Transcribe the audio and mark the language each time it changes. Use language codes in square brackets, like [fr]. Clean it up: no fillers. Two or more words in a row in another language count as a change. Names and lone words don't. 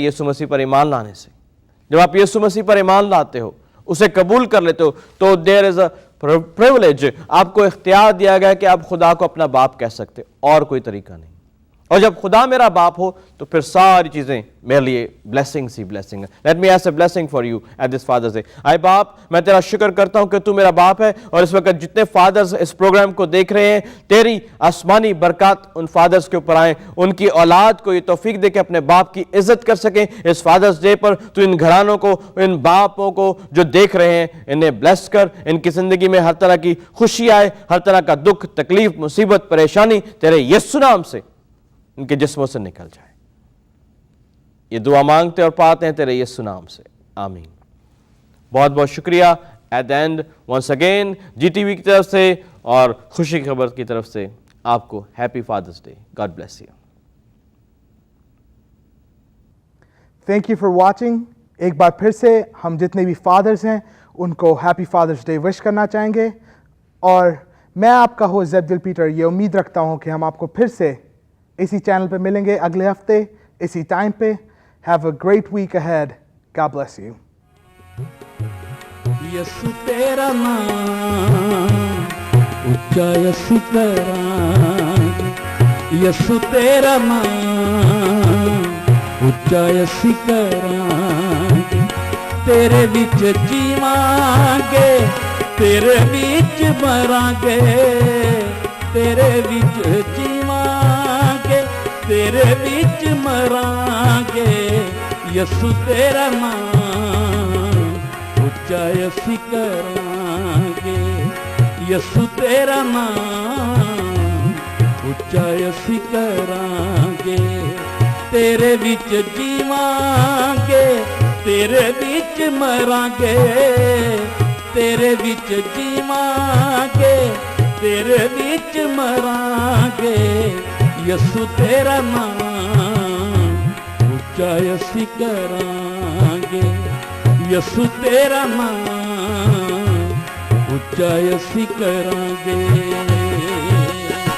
[ur] یسوع مسیح پر ایمان لانے سے. جب آپ یسوع مسیح پر ایمان لاتے ہو، اسے قبول کر لیتے ہو، تو [en] there is a privilege. [ur] آپ کو اختیار دیا گیا کہ آپ خدا کو اپنا باپ کہہ سکتے، اور کوئی طریقہ نہیں. اور جب خدا میرا باپ ہو تو پھر ساری چیزیں میرے لیے بلیسنگس ہی بلیسنگ ہے. [en] let me ask a blessing for you at this Father's Day. [ur] اے باپ، میں تیرا شکر کرتا ہوں کہ تو میرا باپ ہے، اور اس وقت جتنے فادرز اس پروگرام کو دیکھ رہے ہیں، تیری آسمانی برکات ان فادرز کے اوپر آئیں. ان کی اولاد کو یہ توفیق دے کہ اپنے باپ کی عزت کر سکیں. اس [en] Father's Day [ur] پر تو ان گھرانوں کو، ان باپوں کو جو دیکھ رہے ہیں، انہیں بلیس کر. ان کی زندگی میں ہر طرح کی خوشی آئے، ہر طرح کا دکھ، تکلیف، مصیبت، پریشانی تیرے یسوع نام سے ان کے جسموں سے نکل جائے. یہ دعا مانگتے اور پاتے ہیں تیرے یسوع نام سے، آمین. بہت بہت شکریہ. [en] at the end once again [ur] جی ٹی وی کی طرف سے اور خوشی کی خبر کی طرف سے آپ کو [en] happy Father's Day. God bless you. thank you for watching. [ur] ایک بار پھر سے ہم جتنے بھی فادرز ہیں ان کو [en] happy Father's Day wish [ur] کرنا چاہیں گے. اور میں آپ کا ہوسٹ زیبدیل پیٹر یہ امید رکھتا ہوں کہ ہم آپ کو پھر سے اسی چینل پہ ملیں گے اگلے ہفتے اسی ٹائم پہ. [en] have a great week ahead. God bless you. [pa] یسوع تیرا نام اونچا یسوع تیرا، یسوع تیرا نام اونچا یسوع تیرا. تیرے وچ جیواں گے، تیرے وچ مراں گے، تیرے وچ جیواں گے، تیرے وچ مراں گے. یسوع تیرا نام اونچا یسوع کراں گے. یسوع تیرا نام اونچا یسوع کراں گے. تیرے وچ جیواں گے، تیرے وچ مراں گے، تیرے وچ جیواں گے، تیرے وچ مراں گے. یسوع تیرا نام اونچا یسوع کراں گے. یسوع تیرا نام اونچا یسوع کراں گے.